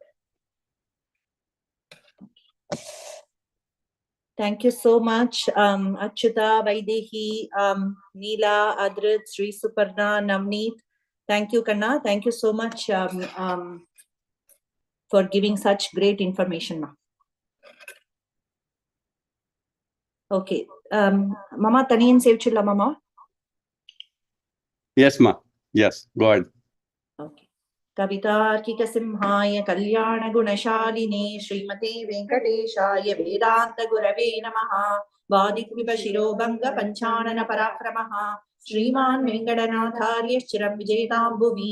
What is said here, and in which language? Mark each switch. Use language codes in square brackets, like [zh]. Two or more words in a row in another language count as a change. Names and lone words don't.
[en] Thank you so much, Achyuta, Vaidehi, Neela, Adrit, Sri Suparna, Navneet. Thank you, Kanna. Thank you so much for giving such great information. Okay. [ta] Mama, Taniyan sevchilla, Mama. [en] Yes, ma. Yes, go ahead. [sa] Okay. Kavitarkika Simhaya Kalyana Gunashaline Srimati Venkateshaya Vedanta Gurave Namaha Vadikvipa Shirobanga Panchanana Parakramaha Sriman Venkatanatharya Chiram Vijetam Bhuvi